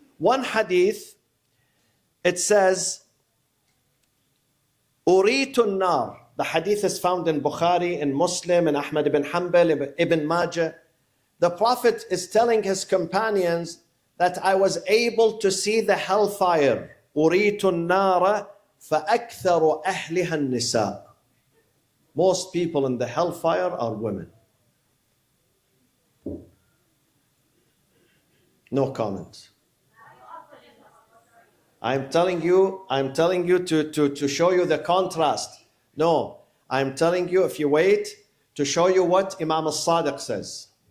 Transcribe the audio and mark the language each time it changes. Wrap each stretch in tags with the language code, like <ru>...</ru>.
<en>One hadith, it says, Uritun nar. The hadith is found in Bukhari, in Muslim, in Ahmad ibn Hanbal, Ibn Majah. The Prophet is telling his companions that I was able to see the hellfire.</en> <ar>Uritun nara فَأَكْثَرُ أَهْلِهَا النِّسَاء.</ar> <en>Most people in the hellfire are women. No comment. I'm telling you to show you the contrast. No, I'm telling you, if you wait, to show you what Imam al-Sadiq says.</en>